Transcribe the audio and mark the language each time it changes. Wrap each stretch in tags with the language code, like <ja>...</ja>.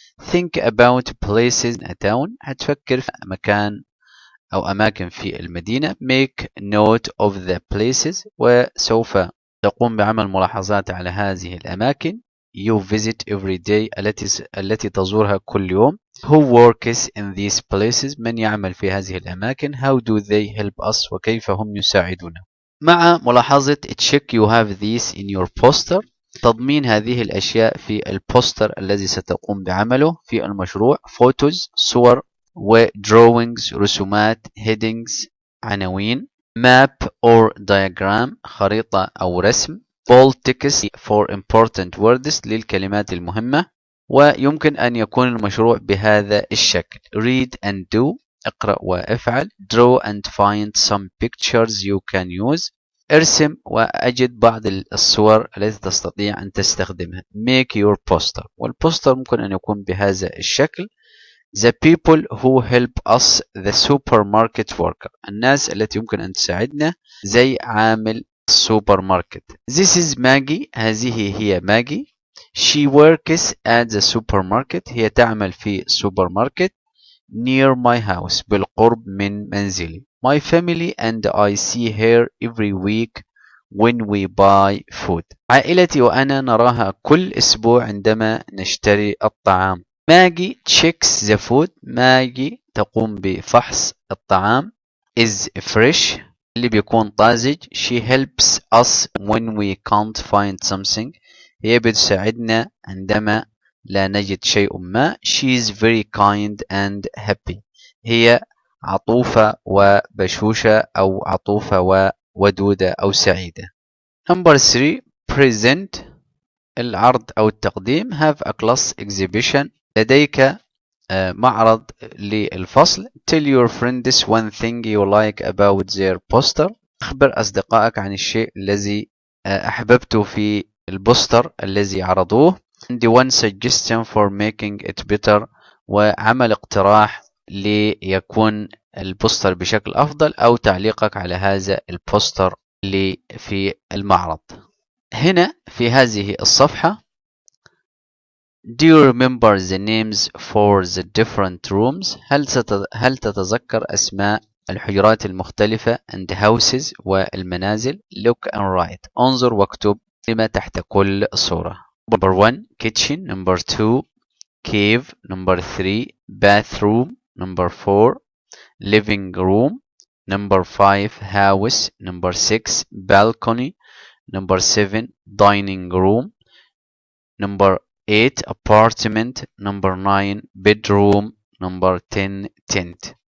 <en>Think about places in a town،</en> <ar>هتفكر في مكان او اماكن في المدينة.</ar> <en>Make note of the places،</en> <ar>وسوف تقوم بعمل ملاحظات على هذه الاماكن.</ar> <en>You visit every day،</en> <ar>التي تزورها كل يوم.</ar> <en>Who works in these places،</en> <ar>من يعمل في هذه الأماكن.</ar> <en>How do they help us،</en> <ar>وكيف هم يساعدونا. مع ملاحظة</ar> <en>check you have these in your poster،</en> <ar>تضمين هذه الأشياء في البوستر الذي ستقوم بعمله في المشروع.</ar> <en>Photos،</en> <ar>صور، و</ar> <en>drawings،</en> <ar>رسومات.</ar> <en>Headings،</en> <ar>عناوين.</ar> <en>Map or diagram،</en> <ar>خريطة أو رسم.</ar> <en>Bold text for important words،</en> <ar>للكلمات المهمة. ويمكن أن يكون المشروع بهذا الشكل.</ar> <en>Read and do،</en> <ar>اقرأ وافعل.</ar> <en>Draw and find some pictures you can use،</en> <ar>ارسم وأجد بعض الصور التي تستطيع أن تستخدمها.</ar> <en>Make your poster،</en> <ar>والبوستر ممكن أن يكون بهذا الشكل.</ar> <en>The people who help us، the supermarket worker،</en> <ar>الناس التي يمكن أن تساعدنا زي عامل السوبر ماركت.</ar> <en>This is Maggie،</en> <ar>هذه هي ماجي.</ar> <en>She works at the supermarket،</en> <ar>هي تعمل في السوبر ماركت.</ar> <en>Near my house،</en> <ar>بالقرب من منزلي.</ar> <en>My family and I see her every week when we buy food،</en> <ar>عائلتي وأنا نراها كل أسبوع عندما نشتري الطعام.</ar> <en>Maggie checks the food،</en> <ar>ماجي تقوم بفحص الطعام.</ar> <en>Is fresh،</en> <ar>اللي بيكون طازج.</ar> <en>She helps us when we can't find something،</en> <ar>هي بتساعدنا عندما لا نجد شيء ما.</ar> <en>She is very kind and happy،</en> <ar>هي عطوفة وبشوشة أو عطوفة وودودة أو سعيدة.</ar> <en>Number 3 present،</en> <ar>العرض أو التقديم.</ar> <en>Have a class exhibition،</en> <ar>لديك معرض للفصل.</ar> <en>Tell your friends one thing you like about their poster،</en> <ar>أخبر أصدقائك عن الشيء الذي أحببته في البوستر الذي عرضوه.</ar> <en>And one suggestion for making it better،</en> <ar>وعمل اقتراح ليكون البوستر بشكل أفضل أو تعليقك على هذا البوستر اللي في المعرض. هنا في هذه الصفحة</ar> <en>Do you remember the names for the different rooms؟</en> <ar>هل تتذكر أسماء الحجرات المختلفة</ar> <en>and houses</en> <ar>والمنازل.</ar> <en>Look and write،</en> <ar>انظر واكتب كلمة تحت كل صورة.</ar> <en>Number 1 kitchen، number 2 cave، number 3 bathroom، number 4 living room، number 5 house، number 6 balcony، number 7 dining room، number 8 apartment، number 9 bedroom، number 10 tent.</en>